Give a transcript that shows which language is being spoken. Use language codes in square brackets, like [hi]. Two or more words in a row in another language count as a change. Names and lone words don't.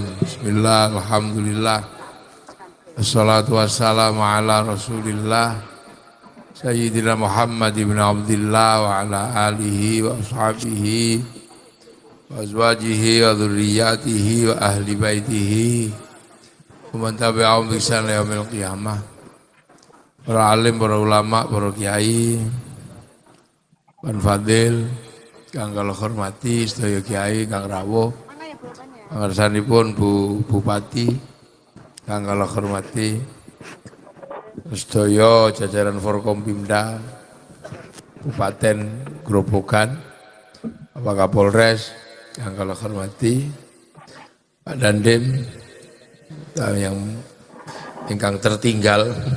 [ar] بسم الله، الحمد لله. الصلاة والسلام على رسول الله سيدنا محمد بن عبد الله وعلى آله وأصحابه وأزواجه وذريته وأهل بيته ومن تبعهم بإحسان إلى يوم القيامة. [jv] Para alim, para ulama, para kiai, Pan Fadil, kang kula hormati, sedaya kiai, kang rawuh, pangarsanipun Bu Bupati, kang kula hormati, sedaya jajaran Forkompimda, Kabupaten Grobogan, Bapak Kapolres, kang kula hormati, Pak Dandim, yang ingkang tertinggal.